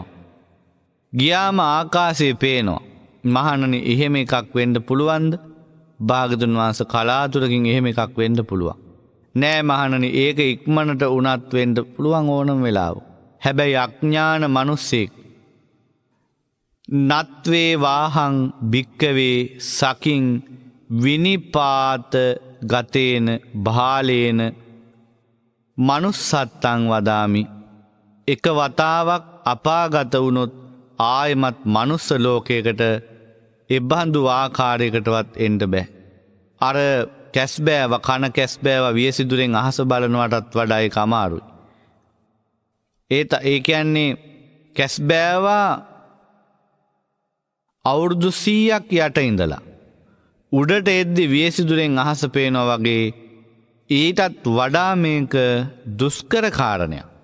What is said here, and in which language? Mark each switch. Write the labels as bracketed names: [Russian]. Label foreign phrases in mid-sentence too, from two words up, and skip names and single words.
[Sinhala] ගියාම ආකාශයේ පේනවා. මහණනි එහෙම එකක් වෙන්න පුළුවන්ද? භාගතුන් වහන්සේ කලාතුරකින් එහෙම එකක් වෙන්න පුළුවන්. නෑ මහණනි ඒක ඉක්මනට උනත් වෙන්න පුළුවන් ඕනම වෙලාවක. හැබැයි අඥාන මිනිස්සෙක් [Pali] නත්වේ වාහං භික්කවේ සකින් විනිපාත ගතේන බාලේන මනුස්සත්තං වදාමි. [Sinhala] එක වතාවක් අපාගත වුණොත් ආයමත් මනුස්ස ලෝකයකට එබඳු ආකාරයකටවත් එන්න බෑ. අර කැස්බෑව කන කැස්බෑව වියසිදුරෙන් අහස බලනවටත් වඩා ඒක අමාරුයි. ඒ කියන්නේ කැස්බෑවා අවුරුදු 100ක් යට ඉඳලා උඩට එද්දි වියසිදුරෙන් අහස පේනවා වගේ ඊටත් වඩා මේක දුෂ්කර කාරණයක්.